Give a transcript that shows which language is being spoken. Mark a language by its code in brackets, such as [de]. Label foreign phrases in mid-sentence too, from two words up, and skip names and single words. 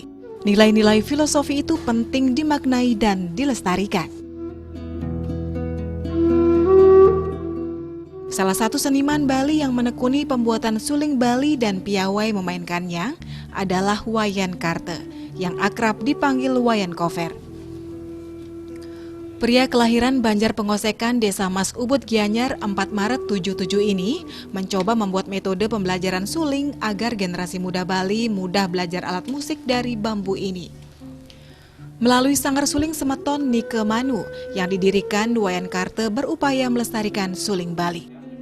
[id] Nilai-nilai filosofi itu penting dimaknai dan dilestarikan. Salah satu seniman Bali yang menekuni pembuatan suling Bali dan piawai memainkannya adalah Wayan Karte, yang akrab dipanggil Wayan Kover. Pria kelahiran Banjar Pengosekan, Desa Mas Ubud, Gianyar, 4 Maret 77 ini mencoba membuat metode pembelajaran suling agar generasi muda Bali mudah belajar alat musik dari bambu ini. Melalui Sanggar Suling Semeton Nike Manu yang didirikan, Wayan Karte berupaya melestarikan suling Bali.